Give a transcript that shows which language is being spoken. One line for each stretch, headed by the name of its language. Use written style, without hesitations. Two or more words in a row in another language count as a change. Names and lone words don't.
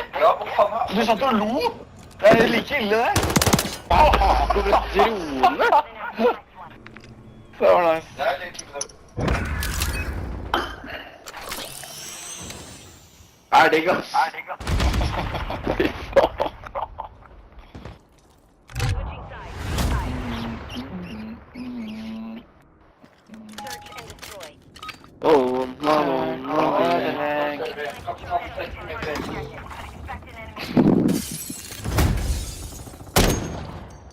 Norwegian: Ja, hva faen? Du satt og lo. Det er like ille det. Drone? Det var nice. Er digg, ass. Fy faen.
English: Switching sides. Search and destroy. Oh, no, no. Expect an enemy.